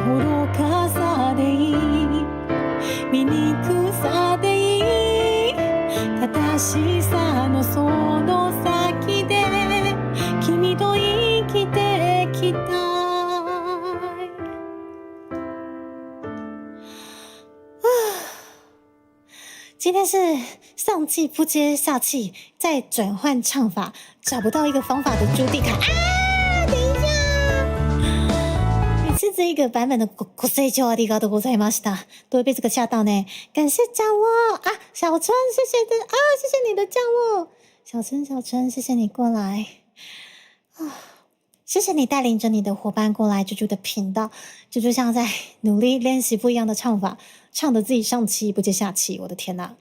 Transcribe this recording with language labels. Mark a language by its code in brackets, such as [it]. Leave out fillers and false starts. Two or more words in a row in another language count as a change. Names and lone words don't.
[ja] 愚かさでいい、醜さでいい、正しさのその先で君と生きてきたい。 [zh] 今天是上气不接下气，再转换唱法，找不到一个方法的朱蒂卡啊！等一下。是这一个版本的 [ja] ご清聴ありがとうございました。 [zh] 都会被这个吓到呢。感谢降落啊，小春，谢谢的啊，谢谢你的降落，小春，谢谢你过来啊，谢谢你带领着你的伙伴过来啾啾的频道，啾啾像在努力练习不一样的唱法，唱得自己上气不接下气。我的天哪！